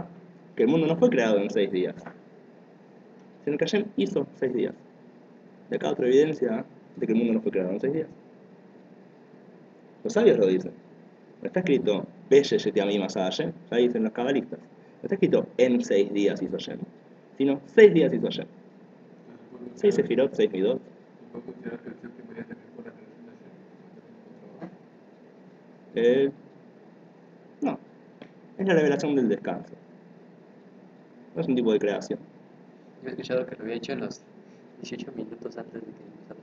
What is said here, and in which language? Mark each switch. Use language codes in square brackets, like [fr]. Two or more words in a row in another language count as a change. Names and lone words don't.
[es] Que el mundo no fue creado en 6 días, sino que Hashem hizo 6 días. De acá otra evidencia de que el mundo no fue creado en 6 días. Los sabios lo dicen. No está escrito [he] בששת ימים עשה השם, [es] ya dicen los cabalistas. No está escrito en 6 días hizo Hashem, sino 6 días hizo Hashem. 6 sefirot, 6 midot. ¿Puedo considerar que el séptimo día también fue la creación de Hashem? No, es la revelación del descanso. No es un tipo de creación. Yo he escuchado que lo había hecho en los 18 minutos antes de que empezara.